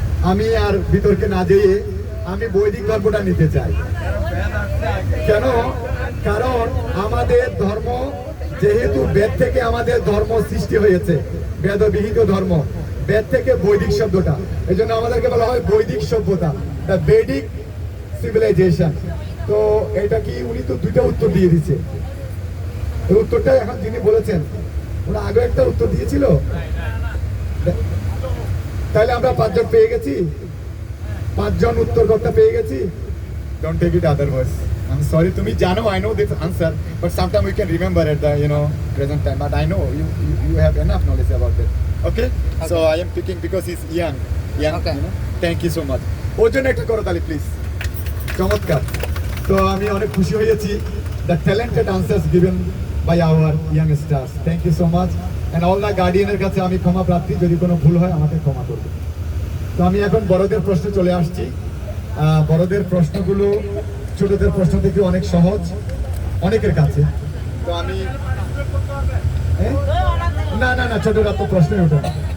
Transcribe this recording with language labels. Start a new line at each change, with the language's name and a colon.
Bangla: আমি আর বিতর্কে না যেয়ে আমি বৈদিক ধর্মটা নিতে চাই কেন কারণ আমাদের ধর্ম যেহেতু বেদ থেকে আমাদের ধর্ম সৃষ্টি হয়েছে বেদবিহিত ধর্ম বেদ থেকে বৈদিক শব্দটা এই জন্য আমাদেরকে বলা হয় বৈদিক সভ্যতা
English: the Vedic civilisation
Bangla: তো এটা কি উনি তো দুইটা উত্তর দিয়ে দিচ্ছে উত্তরটা এখন যিনি বলেছেন ওরা আগে একটা উত্তর দিয়েছিল, তাহলে আমরা 5 জন পেয়ে গেছি, 5 জন উত্তরকর্তা পেয়ে গেছি।
English: Don't take it otherwise. I'm sorry,
Bangla: তুমি জানো,
English: I know this answer, but sometimes we can remember at the present time. But I know you have enough knowledge about that. Okay? So I am picking because he's young. Okay. Thank you so much.
Bangla: ওর জন্য একটা করো তালি please. চমৎকার। তো আমি অনেক খুশি হয়েছি।
English: The talented answers given by our young stars. Thank you so much. And all the
Bangla: guardiaনের কাছে আমি ক্ষমা প্রার্থী, যদি কোনো ভুল হয় আমাকে ক্ষমা করবে। তো আমি এখন বড়দের প্রশ্নে চলে আসছি। বড়দের প্রশ্নগুলো ছোটদের প্রশ্ন থেকে অনেক সহজ অনেকের কাছে। তো আমি না না না ছোটরা তো প্রশ্নই ওঠে না।